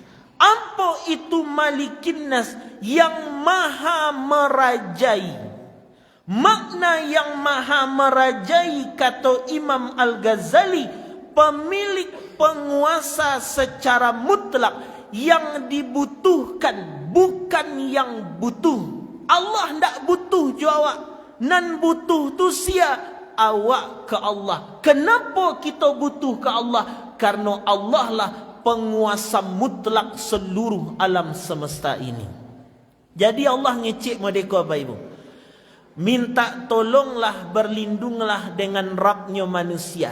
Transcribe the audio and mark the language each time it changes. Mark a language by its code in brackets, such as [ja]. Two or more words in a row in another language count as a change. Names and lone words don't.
[id] Apa itu Malikin Nas? Yang maha merajai. Makna yang maha merajai kata Imam Al-Ghazali, pemilik penguasa secara mutlak, yang dibutuhkan bukan yang butuh. [min] Allah ndak butuh jo awak. Nan butuh tu sia awak ke Allah. [id] Kenapa kita butuh ke Allah? Karena Allah lah penguasa mutlak seluruh alam semesta ini. Jadi Allah ngecek mereka apa ibu? Minta tolonglah, berlindunglah dengan Rabbnya manusia.